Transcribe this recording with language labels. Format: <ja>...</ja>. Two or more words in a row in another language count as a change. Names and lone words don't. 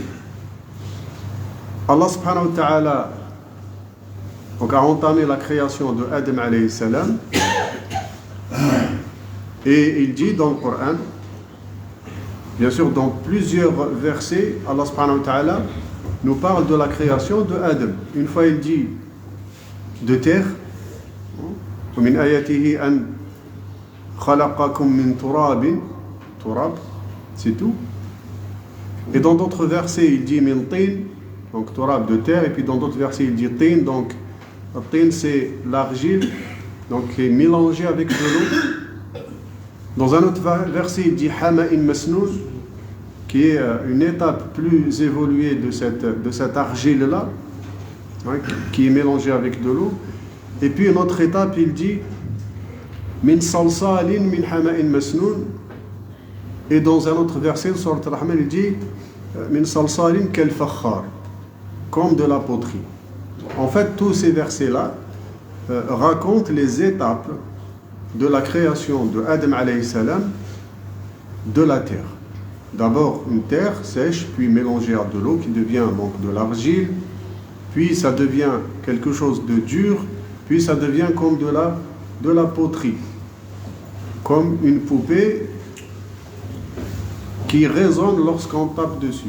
<fr>Allah</fr> <ar>سبحانه وتعالى</ar> <fr>donc a entamé la création de Adam</fr> <ar>عليه السلام,</ar> <fr>et il dit dans le Coran, bien sûr dans plusieurs versets, Allah</fr> <ar>سبحانه وتعالى</ar> <fr>nous parle de la création de Adam. Une fois il dit de terre,</fr> <ar>ومن آياته أن خلقكم من تراب,</ar> <fr>c'est tout. Et dans d'autres versets il dit</fr> <ar>من طين,</ar> <fr>donc turab de terre, et puis dans d'autres versets il dit tin, donc tin c'est l'argile, donc qui est mélangée avec de l'eau. Dans un autre verset il dit</fr> <ar>حمإ مسنون,</ar> <fr>qui est une étape plus évoluée de cette argile là, qui est mélangée avec de l'eau. Et puis une autre étape il dit</fr> <ar>من صلصال من حمإ مسنون,</ar> <fr>et dans un autre verset sur Al-Rahman il dit</fr> <ar>من صلصال كالفخار,</ar> <fr>comme de la poterie. En fait, tous ces versets-là racontent les étapes de la création de Adam</fr> <ar>عليه السلام</ar> <fr>de la terre. D'abord une terre sèche, puis mélangée à de l'eau qui devient donc de l'argile, puis ça devient quelque chose de dur, puis ça devient comme de la poterie, comme une poupée qui résonne lorsqu'on tape dessus.</fr>